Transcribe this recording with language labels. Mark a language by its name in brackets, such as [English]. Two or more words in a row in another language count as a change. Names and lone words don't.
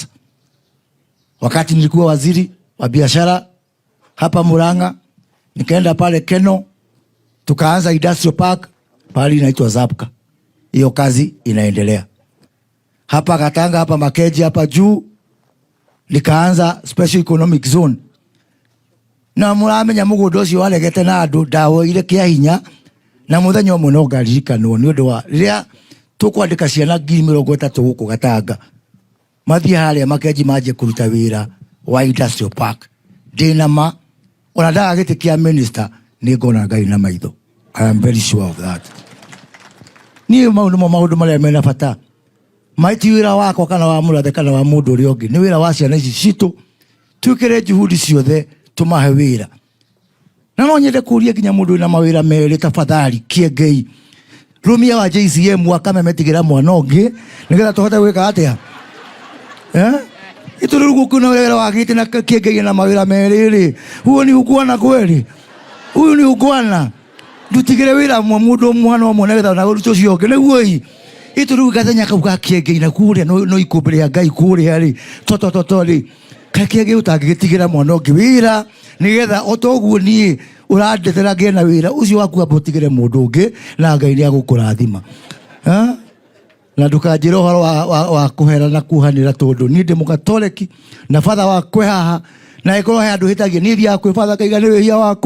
[Swahili] Wakati nilikuwa waziri wa biashara hapa Murang'a, nikaenda pale Keno tukaanza [English] industrial park [Swahili] pale inaitwa Zapka. Hiyo kazi inaendelea. Hapa Gatanga hapa Makeji hapa juu nikaanza [English] special economic zone. [Kikuyu] Na muramenya mugundo ucio waregete na andu dawo ile kia hinya na muthenya umwe no ngaririkanwo ni undu wa riria tukwandika ciana 30,000 guku Gatanga mathie haria Makeji maje kuruta wira wa [English] industrial park [Kikuyu] dinama ona ndaga giti kia minister ni ngona Ngai na maitho. [English] I am very sure of that. [Kikuyu] Ni maundu maria mena bata maiti wira wako kana wa Mũrathe kana wa mũndũ ũrĩa ũngĩ nĩ wĩra wa ciana ici citũ twĩkĩre juhudi ciothe tũmahe wĩra na no nyende kũria nginya mũndũ wĩna mawĩra merĩ tafadhali kĩengei rumia wa JCM akamemetigĩra mwana ũngĩ nĩgetha tũhote gwĩka atĩa itũrũgu kuna wĩra wa gĩtĩ na kĩengei na mawĩra merĩ rĩ [Swahili] huo ni ungwana kweli huyu ni ungwana [Kikuyu] ndutigĩre wĩra mũndũ mwana ũmwe nĩgetha na ũrutwo ũcio ũngĩ nĩguo ii itũrũgu gathenya kau ga kĩengei na kũrĩa no ikũmbĩre Ngai kũrĩa rĩ toto rĩ kĩengei ũtangĩgĩtigĩra mwana ũngĩ wĩra nĩgetha otoguo niĩ ũrandetera ngĩe na wĩra ũcio waku abotigĩre mũndũ ũngĩ na Ngai nĩ agũkũrathima na ndũkanjĩre ũhoro wa kũhera na kuhanĩra tondũ niĩ ndĩ mũgatoreki na batha wakwe haha na ĩkorwo he andũ hĩtagia niĩ thiaga kwĩ batha ngaiga nĩ wĩhia